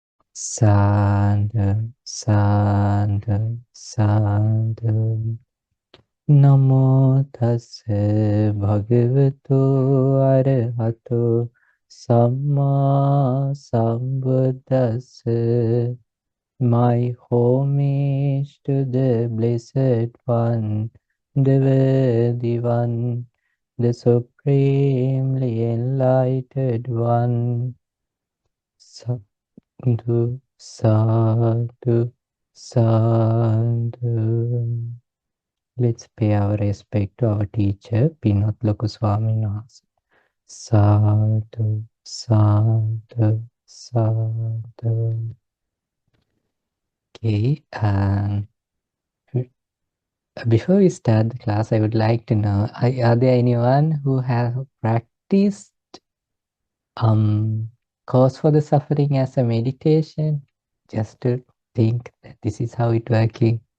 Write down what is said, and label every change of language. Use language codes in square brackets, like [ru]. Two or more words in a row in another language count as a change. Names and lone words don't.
[pi] Sadhu, sadhu, sadhu. Namo tassa bhagavato arahato samma sambuddhassa. [en] My homage to the Blessed One, the Worthy One, the Supremely Enlightened One. [pi] Sadhu, sadhu, sadhu. [en] Let's pay our respect to our teacher, Pinot Lokuswami Nasa. [pi] Sadhu, sadhu, sadhu. [en] Okay, before we start the class, I would like to know, are there anyone who have practiced cause for the suffering as a meditation? Just to think that this is how it working.